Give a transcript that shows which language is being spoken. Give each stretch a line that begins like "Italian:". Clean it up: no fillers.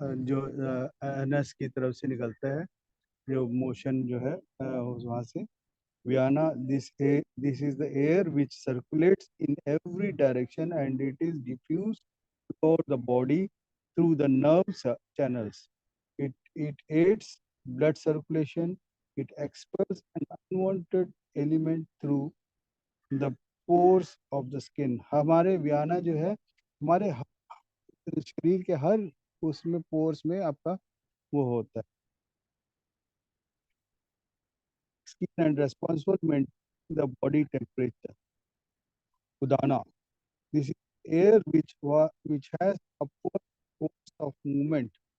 Hindi: जो एनएस की तरफ से निकलता है, जो मोशन जो है वहाँ से।
English: Vyana, this is the air which circulates in every direction and it is diffused throughout the body through the nerve channels. It aids blood circulation. It expels an unwanted element through the pores of the skin.
Hindi: हमारे व्याना जो है हमारे शरीर के हर उसमें pores में आपका वो होता है।
English: Skin and responsible maintain the body temperature. Udana. This is air which has upward force of movement.